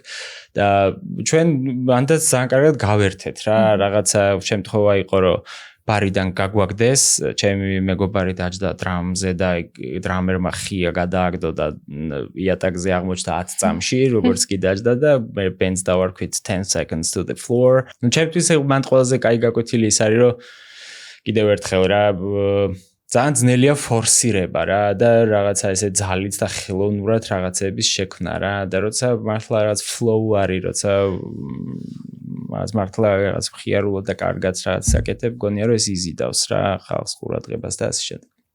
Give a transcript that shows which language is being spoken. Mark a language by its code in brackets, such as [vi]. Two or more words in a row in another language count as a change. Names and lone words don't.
[ka] და ჩვენ მანდაც ძალიან კარგად გავერთეთ რა, რაღაცა შემთხვევა იყო, რომ ბარიდან გაგვაგდეს, ჩემი მეგობარი დაჯდა დრამზე და დრამერმა ხია გადააგდო და იატაკზე აღმოჩნდა 10 წამში, როგორც კი დაჯდა და მე ბენდს დავარქვით [en] 10 seconds to the floor. [ka] ნუ ჩემთვის მან ყველაზე კაი გაკვეთილი ის არის, რომ კიდევ ერთხელ რა ძალიან ძნელია ფორსირება რა და რაღაცა ესე ძალით და ხელოვნურად რაღაცების შექმნა რა და როცა მართლა რაღაც flow არის, როცა მას მართლა რაღაც მხიარულად და კარგად რაღაც საკეთებ, გონია რომ ეს იზიდავს რა ხალხს ყურადღებას და ასე შემდეგ.